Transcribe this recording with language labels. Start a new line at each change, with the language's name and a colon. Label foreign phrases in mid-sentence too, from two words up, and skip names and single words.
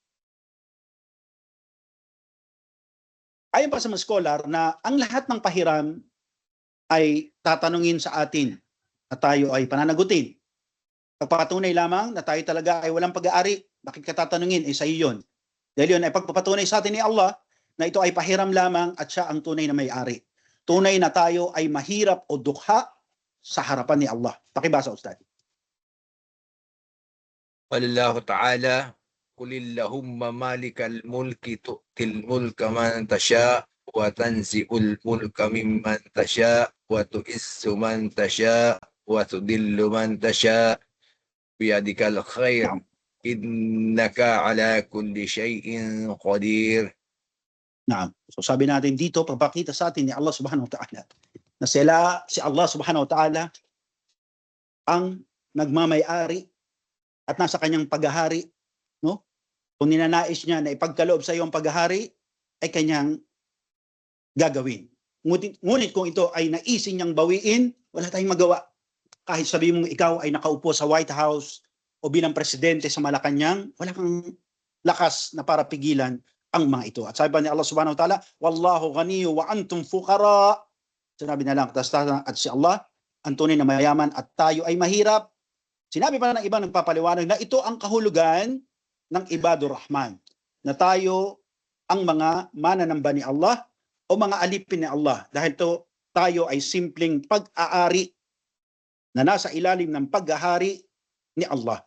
Filipino: Ayon pa sa mga scholar na ang lahat ng pahiram ay tatanungin sa atin at tayo ay pananagutin. Pagpapatunay lamang na tayo talaga ay walang pag-aari, bakit ka tatanungin? Sa iyo yun. Dahil yun ay pagpapatunay sa atin ni Allah na ito ay pahiram lamang at siya ang tunay na may-ari. Tunay na tayo ay mahirap o dukha sa harapan ni Allah. Pakibasa, Ustad.
Arabic: والله تعالى، قل اللهم مالك الملك تؤتي الملك من تشاء وتنزع الملك ممن تشاء وتعز من تشاء وتذل من تشاء بيدك الخير إنك على كل شيء قدير.
Filipino: Naam. So sabi natin dito, pagpakita sa atin ni Allah
Arabic: سبحانه وتعالى
Filipino: na si Allah
Arabic: سبحانه وتعالى
Filipino: ang nagmamay-ari at nasa kanyang paghahari, no? Kung ninanais niya na ipagkaloob sa iyo ang paghahari, ay kanyang gagawin. Ngunit kung ito ay naisin niyang bawiin, wala tayong magawa. Kahit sabihin mong ikaw ay nakaupo sa White House o bilang presidente sa Malacanang, wala kang lakas na para pigilan ang mga ito. At sabi pa ni Allah
Arabic: سبحانه وتعالى, والله الغني وأنتم الفقراء.
Filipino: Sinabi na lang, at si Allah, ang tunay na mayaman at tayo ay mahirap. Sinabi pa ng ibang nagpapaliwanag na ito ang kahulugan ng Ibadur Rahman, na tayo ang mga mananamba ni Allah o mga alipin ni Allah. Dahil tayo ay simpleng pag-aari na nasa ilalim ng paghahari ni Allah.